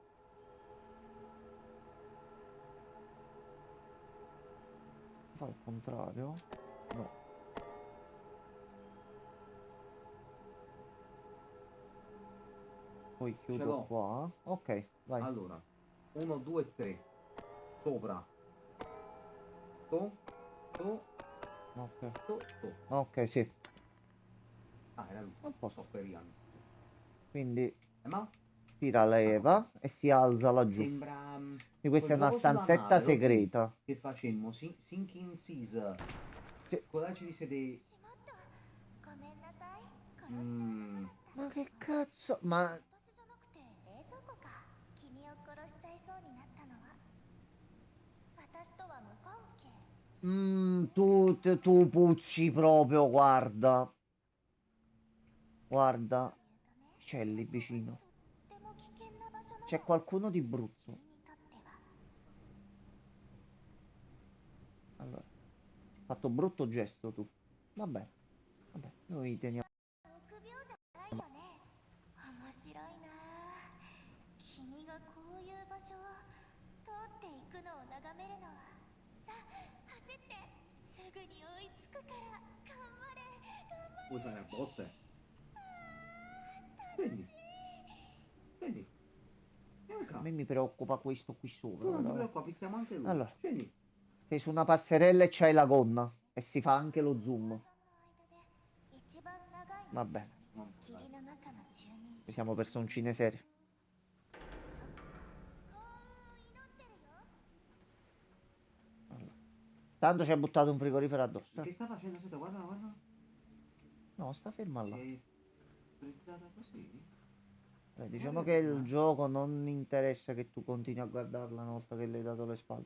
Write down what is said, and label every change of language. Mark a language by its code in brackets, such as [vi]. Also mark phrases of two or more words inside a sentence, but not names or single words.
[it] Fa al contrario? No. Poi Ce chiudo l'ho. qua. Ok, vai. Allora, 1, 2, 3. Sopra. To, to, Ok. to. Ok, sì. Ah, era lui. A posto. Sopperians. Quindi Ma tira leva e si alza laggiù. sembra E questa è quel una gioco sulla stanzetta nave, lo sai, segreta. che facemmo, Sinking Seas. Sì. Con la ci disse dei... [ja] しまった。ごめんなさい。殺しちゃわなかった。 [it] Ma che cazzo? Ma [ja] 私じゃなくて冷蔵庫か。君を殺しちゃいそうになったのは私とは無関係。 [it] tu puzzi proprio, guarda. Guarda. C'è lì vicino. [ja] とっても危険な場所なの。 [it] C'è qualcuno di brutto. [ja] 君にとっては。 [it] Allora, hai fatto brutto gesto tu. Vabbè, vabbè, noi teniamo. [ja] 臆病じゃないよね。面白いなあ。君がこういう場所を通っていくのを眺めるのは。さあ、走って。すぐに追いつくから。頑張れ。頑張れ。 [it] Puoi fare a botte. Vedi? Vedi? Vieni A qua. me mi preoccupa questo qui sopra. Tu non ti però. preoccupare, picchiamo anche lui. Allora. Scendi. Sei su una passerella e c'hai la gonna. E si fa anche lo zoom. [ja] 一番長い道。 [it] Va bene, [ja] 霧の中の住人。 [it] ci siamo personcine serie. [ja] そっか。幸運を祈ってるよ。 [it] Allora. Tanto ci ha buttato un frigorifero addosso. Che sta facendo? Aspetta, guarda, guarda. No, sta ferma Si là. è frizzata così. Diciamo che il gioco non interessa che tu continui a guardarla una volta che le hai dato le spalle.